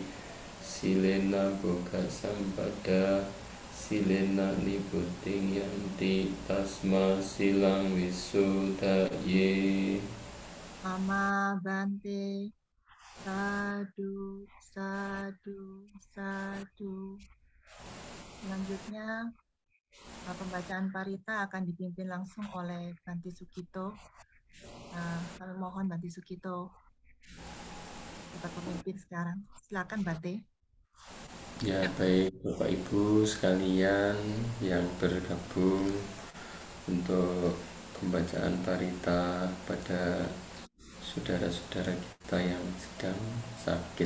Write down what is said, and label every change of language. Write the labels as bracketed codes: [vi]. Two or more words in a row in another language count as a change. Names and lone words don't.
[pi] Silena boga sampada. Silena niputing yanti. Tasma silang wisudaye. Mama bante. Sadu, sadu, sadu. [id] Selanjutnya, pembacaan parita akan dipimpin langsung oleh Bante Sukito. Kami mohon Bante Sukito dapat pemimpin sekarang. Silakan Bante. Ya, baik Bapak Ibu sekalian yang bergabung untuk pembacaan parita pada saudara-saudara kita yang sedang sakit.